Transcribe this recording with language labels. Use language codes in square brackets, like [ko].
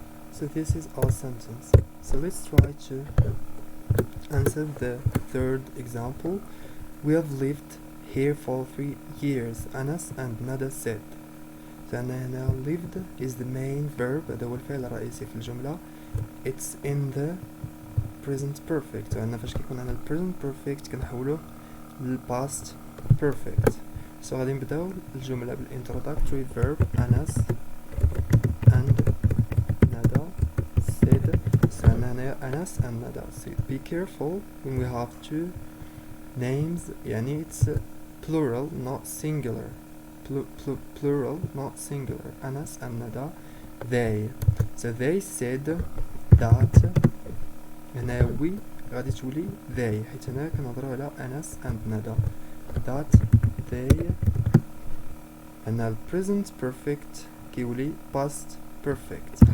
[en] So this is our sentence. So let's try to answer the third example. We have lived here for 3 years. Anas and Nada said. So هنا lived is the main verb. [ar] هذا هو الفعل الرئيسي في الجملة. [en] It's in the present perfect. [ar] وعندنا فاش كيكون عندنا present perfect كنحولوه للpast perfect. so غادي نبداو الجملة بالintroductory verb أنس and ندى said. so عندنا هنايا أنس and ندى. [en] so be careful when we have two names, يعني it's plural not singular. Plural not singular. أنس and ندى they. so they said that. [ar] هنا we غادي تولي they حيت هنا كنهضرو على أنس and ندى. [en] that they. هنا present perfect كيولي past perfect.